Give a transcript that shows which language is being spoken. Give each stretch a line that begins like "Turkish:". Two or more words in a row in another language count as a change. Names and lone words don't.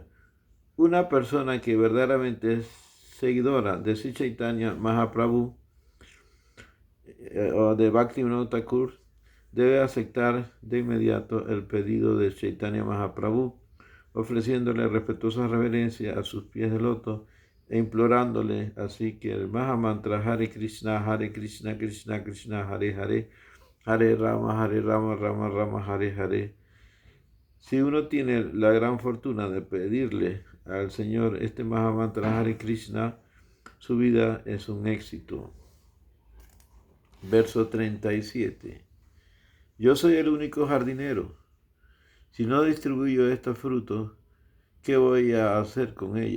Spanish: Una persona que verdaderamente es seguidora de Sri Chaitanya Mahaprabhu o de Bhaktivinoda Thakur debe aceptar de inmediato el pedido de Chaitanya Mahaprabhu, ofreciéndole respetuosa reverencia a sus pies de loto e implorándole así que el Mahamantra Hare Krishna, Krishna Krishna, Hare Hare, Hare Rama, Rama Rama, Hare Hare. Si uno tiene la gran fortuna de pedirle al Señor este Mahamantra Hare Krishna, su vida es un éxito. Verso 37. Yo soy el único jardinero. Si no distribuyo estos frutos, ¿qué voy a hacer con ella?